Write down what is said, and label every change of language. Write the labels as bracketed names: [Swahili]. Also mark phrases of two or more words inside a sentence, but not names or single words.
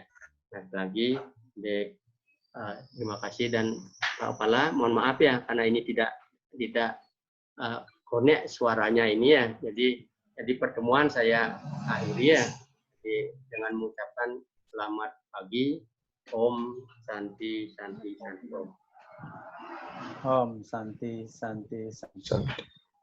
[Indonesian] Nah, lagi terima kasih dan mohon maaf ya karena ini tidak connect suaranya ini ya. Jadi pertemuan saya akhiri ya. Dengan mengucapkan selamat pagi, [Sanskrit] Om Santi Santi Santi Om. Om Santi Santi Santi.